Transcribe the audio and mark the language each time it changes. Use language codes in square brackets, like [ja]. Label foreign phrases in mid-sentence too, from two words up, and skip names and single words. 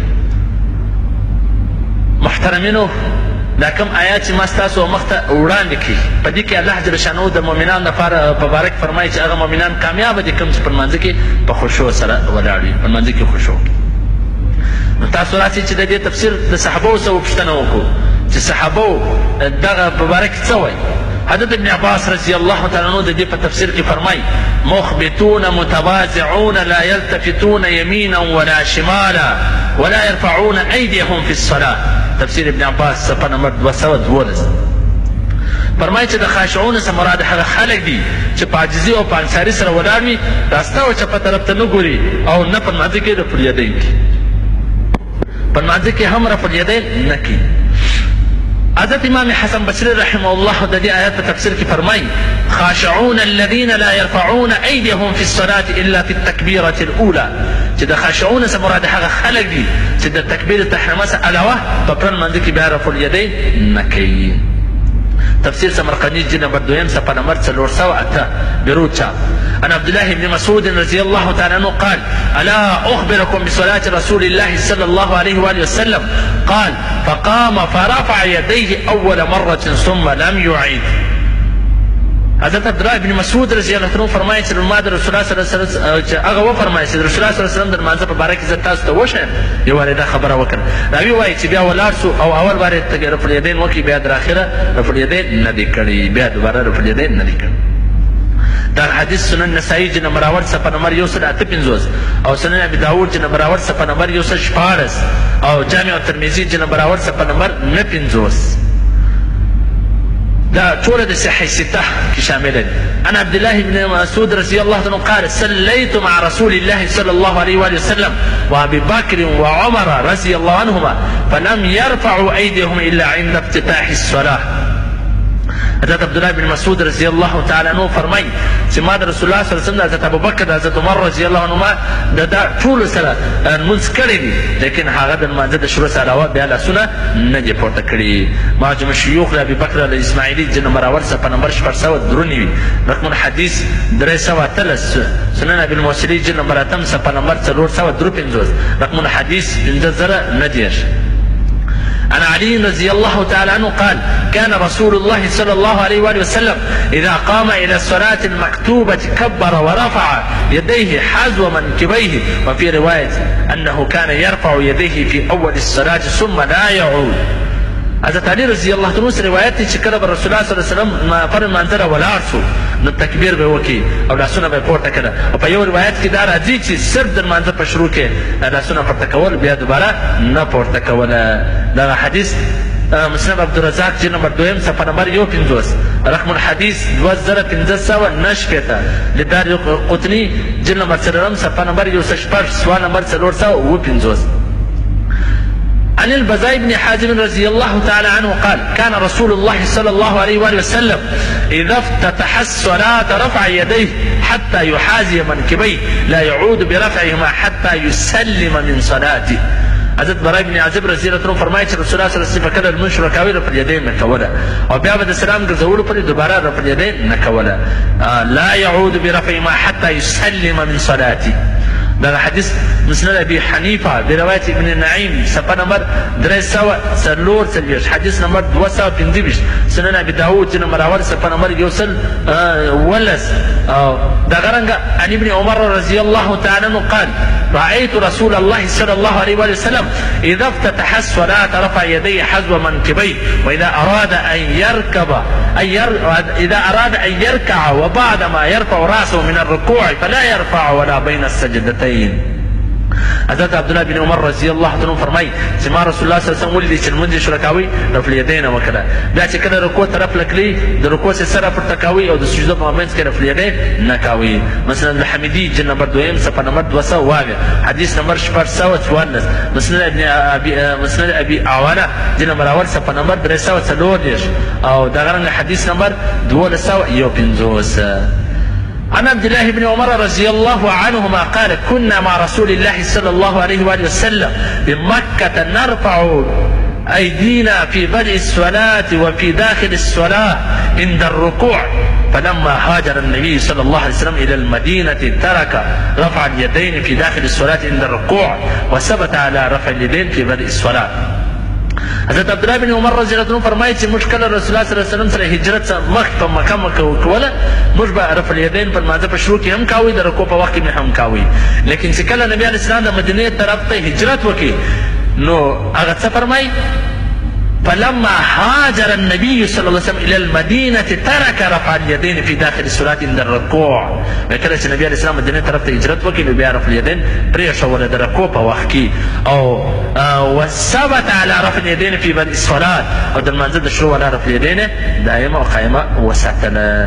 [ps] محترمینو، دا کوم آیات چې ما ستاسو مخ ته وړاندې کړي، په دې کې الله [ar] جل شانو [ps] د مؤمنانو لپاره په باره کې فرمایي چې هغه مؤمنان کامیابه دي کوم چې په لمانځه کې په خشوع سره ولاړ وي، په لمانځه کې خشوع. نو تاسو راسئ چې د دې تفسیر د صحابو څخه وپوښتنه وکړو چې صحابو دغه په باره کې څه وایي. حضرت ابن عباس [ar] رضی الله تعالی عنہ [ps] د دې په تفسیر کې فرمایي: [ar] مخبتون متواضعون لا يلتفتون يمينا ولا شمالا ولا يرفعون ايديهم في الصلاه. [ps] تفسیر ابن عباس صفحه نمبر 212. فرمایي چې د خاشعون څخه مراد هغه خلک دي چې په عاجزي او په انصاري سره ولاړ وي، راسته او چپه طرف ته نه ګوري او نه په لمانځه کې رفع الیدین کوي، په لمانځه کې هم رفع الیدین نه کوي. حضرت امام حسن بصری [ar] رحمه الله [ps] د دې آیات په تفسیر کې فرمایي: [ar] خاشعون الذين لا يرفعون ايديهم في الصلاه الا في التكبيره الاولى. [ps] چې د خاشعون څخه مراد هغه خلک دي چې د تکبیر تحریمه څخه علاوه په پرل منځ کې بیا رفع الیدین نه کوي. تفسیر سمرقندی جلد نمبر 2 صفحه نمبر 408 بروچا. [ar] عن عبد الله بن مسعود رضي الله تعالى عنه قال: ألا أخبركم بصلاة رسول الله صلى الله عليه وآله وسلم؟ قال: فقام فرفع يديه أول مرة ثم لم يعيد. [ps] حضرت عبد الله بن مسعود [ar] رضی الله عنه [ps] فرمایي چې ما د رسول الله [ar] صلی الله علیه وسلم [ps] هغه وفرمایي چې رسول الله [ar] صلی الله علیه وسلم [ps] د لمانځه په باره کې زه تاسو ته وښیم، یو وارې دا خبره وکړه. راوي وایي چې بیا ولاړ سو او اول وارې رفع الیدین وکړي، بیا در اخره رفع الیدین نه دی کړی، بیا دوباره رفع الیدین نه دی کړی. دا حدیث سنن نسائی جلد نمبر اول صفحه نمبر 158 او سنن ابي داود جلد نمبر اول صفحه نمبر 114 او جامع الترمذی جلد نمبر اول صفحه نمبر 59. دا ټول د صحیح سته کې شامل دي. [ar] انا عبد الله بن مسعود رضي الله عنه قال: صليت مع رسول الله صلى الله عليه واله وسلم وابي بكر وعمر رضي الله عنهما فلم يرفعوا ايديهم الا عند افتتاح الصلاه. [ps] حضرت عبدالله بن مسعود [ar] رضی الله تعالی عنہ [ps] فرمایي چې ما د رسول الله [ar] صلی الله علیه وسلم [ps] د حضرت ابوبکر د حضرت عمر [ar] رضی الله عنهما [ps] د ټولو سره لمونځ کړی دي، لیکن هغه د لمانځه د شروع څخه علاوه بیا لاسونه نه دي پورته کړي. معجم شیوخ ابي بکر الاسماعیلي جلد نمبر اول صفحه نمبر 493 [ar] رقم الحديث [ps] 313. سنن ابي الموصلي جلد نمبر 8 صفحه نمبر 453 [ar] رقم الحديث [ps] 5090. [ar] عن علي رضي الله تعالى عنه قال: كان رسول الله صلى الله عليه وآله وسلم إذا قام إلى الصلاة المكتوبة كبر ورفع يديه حذو منكبيه، وفي رواية أنه كان يرفع يديه في أول الصلاة ثم لا يعود. [ps] حضرت علي [ar] رضی الله عنه [ps] روایت دی چې کله به رسول الله [ar] صلی الله علیه وسلم [ps] پر لمانځه ولاړ سو نو تکبیر به وکړي او لاسونه به پورته کړه، او په یو روایت کې دا راځي چې صرف د لمانځه په شروع کې لاسونه پورته کول، بیا دوباره نه پورته کوله. دغه حدیث مسند عبدالرزاق جلد نمبر 2 صفحه نمبر 51 [ar] رقم الحديث [ps] 2590 لدار قطني جلد نمبر 3 صفحه نمبر 114 سوال نمبر 455. [ar] عن البزاء بن حازم رضي الله تعالى عنه قال: كان رسول الله صلى الله عليه وآله وسلم إذا افتتح الصلاة رفع يديه حتى يحاذي منكبيه لا يعود برفعهما حتى يسلم من صلاته. [ps] حضرت براء بن عازب [ar] رضی الله عنه [ps] فرمایي چې رسول الله [ar] صلی الله علیه وسلم [ps] کله لمونځ شروع کوي رفع الیدین نه کوله، او بیا به د سلام ګرځولو پورې دوباره رفع الیدین نه کوله. [ar] لا يعود برفعهما حتى يسلم من صلاته. [ps] دغه حدیث مسند ابي حنیفه برواية ابن نعیم صفحه نمبر 344 حدیث نمبر 225 سنن [ar] ابي داود [ps] نمبر اول صفحه نمبر 111 دغه رنګ [ar] عن ابن عمر رضي الله تعالى عنه قال رأيت رسول الله صلى الله عليه وسلم إذا افتتح الصلاة رفع يديه حذو منكبيه وإذا أراد أن يركع وبعدما يرفع رأسه من الركوع فلا يرفع ولا بين السجدتين. [ps] حضرت عبدالله بن عمر [ar] رضی الله عنه [ps] فرمایي چې ما رسول الله [ar] صلی الله علیه وسلم [ps] ولیدي چې لمونځ یې شروع کوي رفع الیدین وکړه، بیا چې کله رکوع طرف لکلی د رکوع څخه سر پورته کوي او د سجدو په مابینځ کې رفع الیدین نه کوي. مثلا الحمدي جلد نمبر 2 صفحه نمبر 220 حدیث نمبر 414 مسند ابي عوانه جلد نمبر اول صفحه نمبر 340 او دغه رنګ حدیث نمبر 251. [ar] عن عبد الله بن عمر رضي الله عنهما قال كنا مع رسول الله صلى الله عليه وآله وسلم بمكة نرفع أيدينا في بدء الصلاة وفي داخل الصلاة عند الركوع فلما هاجر النبي صلى الله عليه وسلم إلى المدينة ترك رفع اليدين في داخل الصلاة عند الركوع وثبت على رفع اليدين في بدء الصلاة. [ps] حضرت عبدالله بن عمر [ar] رضی الله عنه [ps] فرمایي چې موږ کله رسول الله [ar] صلی الله علیه وسلم [ps] سره هجرت مخکې په مکه کوله موږ به رفع الیدین په لمانځه په شروع کې هم کاوه، د رکوع په وخت کې هم کاوه. لیکن چې کله نبی [ar] علیه السلام [ps] د مدینې طرف ته هجرت وکړي نو هغه څه فرمایي [ar] فلما هاجر النبي صلى الله عليه وسلم الى المدينه ترك رفع اليدين في داخل الصلاه عند الركوع. [ps] کله چې نبی [ar] علیه السلام [ps] مدینې طرف ته هجرت وکړي نو بیا رفع الیدین پرېښوله د رکوع په وخت کې او [ar] وثبت على رفع اليدين في بدء الصلاه [ps] او د لمانځه د شروع [ar] على رفع اليدين [ps] دائمه او قائمه وساتله.